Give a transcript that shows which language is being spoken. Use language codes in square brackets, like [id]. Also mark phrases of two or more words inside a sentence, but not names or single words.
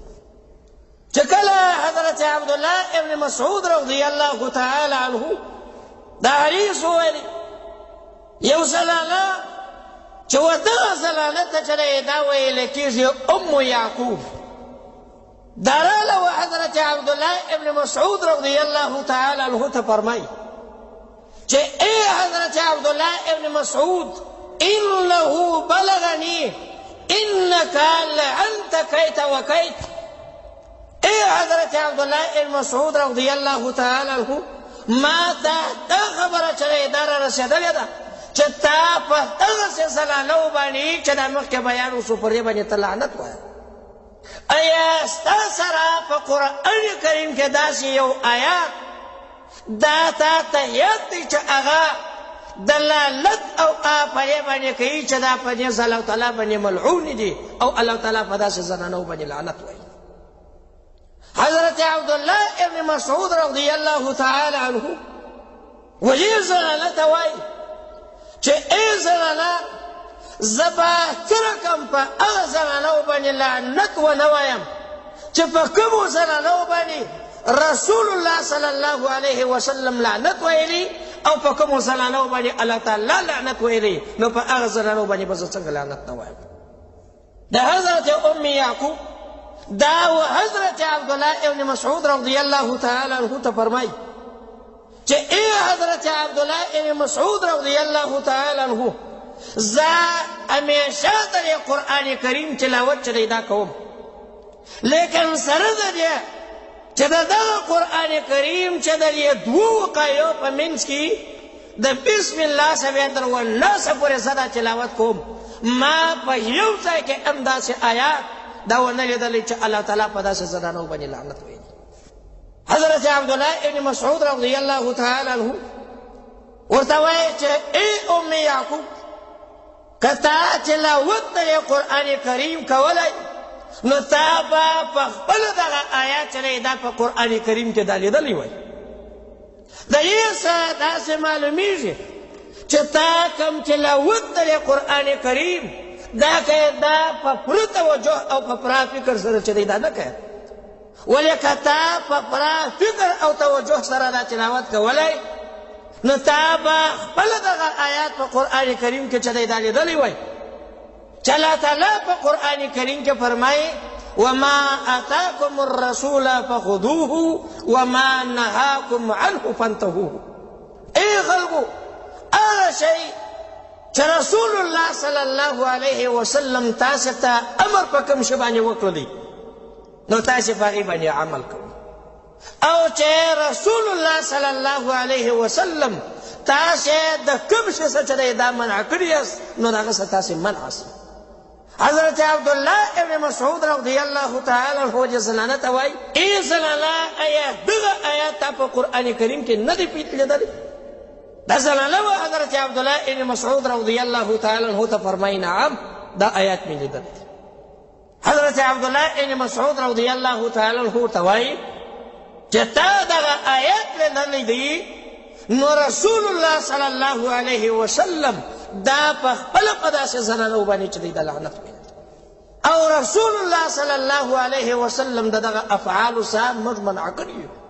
[ps] چې کله حضرت عبدالله ابن مسعود رضی الله تعالی عنه دا حدیث وویلي، یو زنانه چې ودغه زنانه ته چې دا ویل کېږي ام یعقوب، دا راله و حضرت عبدالله ابن مسعود رضی الله تعالی عنه ته فرمایي چې ای حضرت عبدالله ابن مسعود، [ar] إنه بلغني إنك لعنت كيت وكيت. [ps] اے حضرت عبداللہ ابن مسعود رضی اللہ تعالی عنہ ما تا خبره چره دار رسیدلې ده چې تا په دغسې زنانو باندې چې دا مخکې بیان وشو پر دې باندې ته لعنت وایه. ایا ستا سره په قرآن کریم کې داسې یو آیات دا تا ته یاد دی چې هغه دلالت او په دې باندې کوي چې دا په دې الله تعالی باندې ملعون دي او الله تعالی په داسې زنانو باندې لعنت وایي؟ حضرت عبداللہ ابن مسعود رضی اللہ تعالی عنہ وی زنانه ته وایي چې ای زنانه زبا ترکم په هغه زنانو باندې لعنت ونه وایم چې په کومو زنانو باندې رسول الله صلی الله علیه وسلم لعنت ویلی او په کومو زنانو باندې الله تعالی لعنت ویلی، نو په هغه زنانو باندې به زه څنګه لعنت نه وایم. د حضرت ام یعقوب دا و حضرت عبداللہ ابن مسعود رضی اللہ تعالی عنہ ته فرمائی چې اے حضرت عبداللہ ابن مسعود رضی اللہ تعالی عنہ زه همیشه د قرآن کریم تلاوت چې دا کوم، لیکن سره د دې چې د دغه قرآن کریم چې د دې دوو وقایو په منځ کې د بسم الله څخه تر والناس پورې زه دا تلاوت کوم، ما په یو ځای کې هم داسې آیات دا ونه لیدلی چې الله تعالی په داسې زنانو باندې لعنت ویلي. حضرت عبداللہ ابن مسعود رضی اللہ تعالی عنہ ورته وایي چې ای ام یعقوب که تا تلاوت د قرآن کریم کولی نو تا به په خپله دغه آیات چې دا په قرآن کریم کې دا لیدلی وای. د دې څخه داسې معلومیږي چې تا کوم تلاوت د قرآن کریم دا که دا په پوره توجه او په پوره فکر سره چې دی دا نه کوي، ولې که تا په پوره فکر او توجه سره دا تلاوت کولی نو تا به خپله دغه آیات په قرآن کریم کې چې دی دا لیدلی وای چې الله تعالی په قرآن کریم کې فرمایي [ar] وما اتاکم الرسول فخذوه وما نهاکم عنه فانتهوه. [ps] ای خلقو هغه شی چې رسول الله صلی الله علیه وسلم تاسو ته امر په کوم شی باندې وکړلی نو تاسو په هغې باندې عمل کوئ، او چې رسول الله صلی الله علیه وسلم تاسو د کوم شي څخه چې دا منع کړی یاست نو د هغه څخه تاسو منع سئ. حضرت عبداللہ ابن مسعود رضی اللہ تعالی عنہ چې زنانه ته وایي ای زنانه ایا دغه آیات تا په قرآن کریم کې نه دی لیدلی؟ دا زنانه و حضرت عبداللہ ابن مسعود رضی اللہ تعالی عنہ ته فرمایي نعم دا آیات مې لیدلی. حضرت عبداللہ ابن مسعود رضی اللہ تعالی عنہ ته وایي چې تا دغه آیات لیدلی دی نو رسول الله صلی الله علیه وسلم دا په خپله په داسې زنانو باندې چې دی د لعنت ویل، او رسول الله صلی الله علیه وسلم د دغه افعالو څخه موږ منع کړي